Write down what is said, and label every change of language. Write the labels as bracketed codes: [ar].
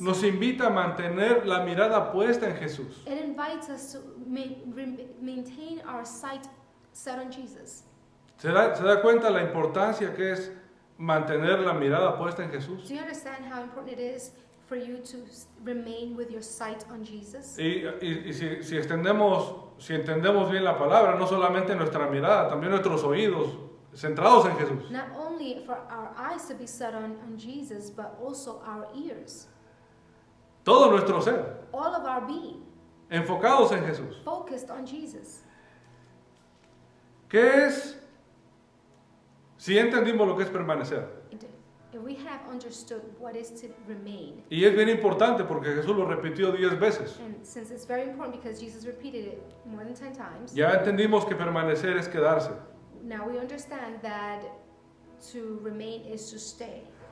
[es] nos invita a mantener la mirada puesta en Jesús. [en] it invites us to maintain our sight set on Jesus. [es] ¿Se da cuenta la importancia que es mantener la mirada puesta en Jesús? [en] Do you understand how important it is for you to remain with your sight on Jesus? [es] Y si entendemos bien la palabra, no solamente nuestra mirada, también nuestros oídos centrados en Jesús. [en] Not only for our eyes to be set on Jesus, but also our ears. [es] Todo nuestro ser, [en] All of our being [es] enfocados en Jesús. [en] focused on Jesus. [es] ¿Qué es? Si entendimos lo que es permanecer. [en] If we have understood what is to remain, [es] Y es bien importante porque Jesús lo repitió 10 veces. [en] and since it's very important because Jesus repeated it more than 10 times, [es] Ya entendimos que permanecer es quedarse. [en] now we understand that to remain is to stay.